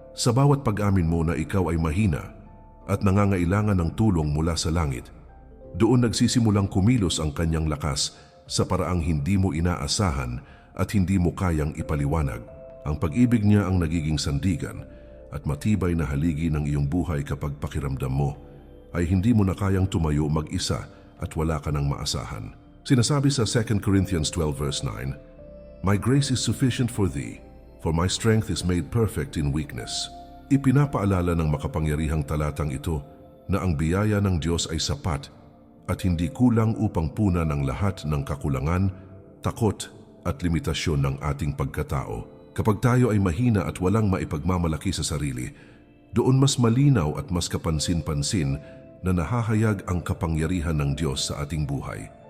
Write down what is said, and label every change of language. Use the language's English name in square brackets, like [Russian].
[Filipino] Sa bawat pag-amin mo na ikaw ay mahina at nangangailangan ng tulong mula sa langit, doon nagsisimulang kumilos ang Kanyang lakas sa paraang hindi mo inaasahan at hindi mo kayang ipaliwanag. Ang pag-ibig niya ang nagiging sandigan at matibay na haligi ng iyong buhay kapag pakiramdam mo ay hindi mo na kayang tumayo mag-isa at wala ka nang maasahan. [English] Sinasabi sa 2 Corinthians 12 verse 9, "My grace is sufficient for thee, for my strength is made perfect in weakness." [Filipino] Ipinapaalala ng makapangyarihang talatang ito na ang biyaya ng Diyos ay sapat at hindi kulang upang punan ang lahat ng kakulangan, takot at limitasyon ng ating pagkatao. Kapag tayo ay mahina at walang maipagmamalaki sa sarili, doon mas malinaw at mas kapansin-pansin na nahahayag ang kapangyarihan ng Diyos sa ating buhay.